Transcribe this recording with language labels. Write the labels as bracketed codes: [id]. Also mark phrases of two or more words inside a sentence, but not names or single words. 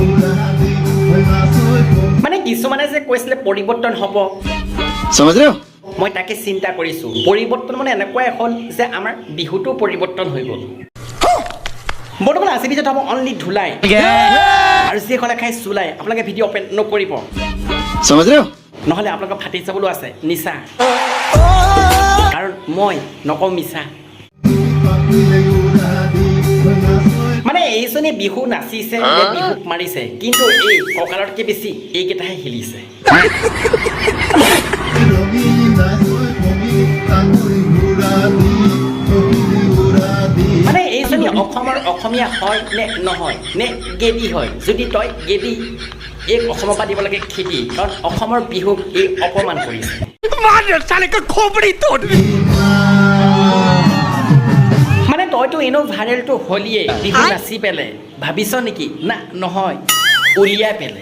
[as] মানে কিছুমানে যে কৈছিলে পৰিৱৰ্তন হ'ব [hi] समझ रहे हो [as] মই তাকে চিন্তা কৰিছোঁ পৰিৱৰ্তন মানে এনেকুৱা হ'ল যে আমাৰ বিহুটো পৰিৱৰ্তন হৈ গ'ল বৰ্তমান আজি ভিডিঅ'ত হ'ব অনলি ধুলাই আৰু যিসকলে খাই চুলাই আপোনালোকে ভিডিঅ' অপেন নকৰিব [hi] समझ रहे हो [as] নহ'লে আপোনালোকৰ ফাটি যাবলৈ আছে নিচা কাৰণ মই নকওঁ মিছা মানে এইজনী বিহু নাচিছে নে বিহুক মাৰিছে কিন্তু এই কঁকালতকৈ বেছি এইকেইটাহে হিলিছে মানে এইজনী অসমৰ অসমীয়া হয় নে নহয় নে গেদি হয় যদি তই গেদি এই অসমৰ পৰা দিব লাগে খেদি কাৰণ অসমৰ বিহুক এই অপমান কৰিছে মানে তইতো এনেও ভাইৰেলটো হলিয়ে বিহু নাচি পেলে ভাবিছ নেকি না নহয় উলিয়াই পেলে